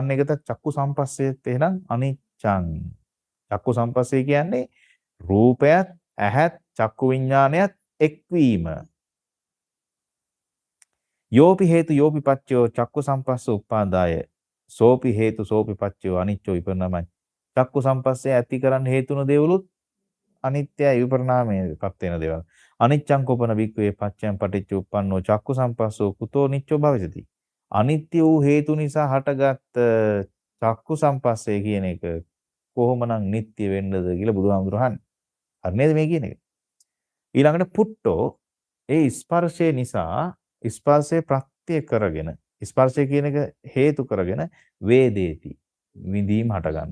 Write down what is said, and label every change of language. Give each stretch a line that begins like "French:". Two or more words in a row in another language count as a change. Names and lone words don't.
Sinhala: අන්න ඒකත්
Pali: චක්කු සම්පස්සේත්
Sinhala: එහෙනම් අනිච්ඡං.
Pali: චක්කු සම්පස්සේ
Sinhala: කියන්නේ රූපයත් ඇහත් චක්කු විඥානයත් එක්වීම.
Pali: යෝපි හේතු යෝපි පච්චයෝ චක්කු සම්පස්ස උපාදාය. සෝපි හේතු සෝපි පච්චයෝ අනිච්චෝ විපරිණාමයි.
Sinhala: චක්කු සම්පස්සේ ඇති කරන්න හේතුන දේවලුත් අනිත්‍යයි විපරිණාමයටපත් වෙන දේවල්.
Pali: අනිච්ඡං කෝපන වික්ඛවේ පච්චයන් පටිච්ච උප්පන්නෝ චක්කු සම්පස්සෝ කුතෝ නිච්චෝ භවිසති.
Sinhala: අනිත්‍ය වූ හේතු නිසා හටගත්
Pali: චක්කු සම්පස්සේ
Sinhala: කියන එක කොහොමනම් නිට්ටය වෙන්නද කියලා බුදුහාමුදුරුවෝ අහන්නේ. හරි නේද මේ කියන එක? ඊළඟට පුට්ටෝ ඒ ස්පර්ශය නිසා ස්පර්ශය ප්‍රත්‍ය කරගෙන ස්පර්ශය කියන එක හේතු කරගෙන වේදේති විඳීම් හටගන්න.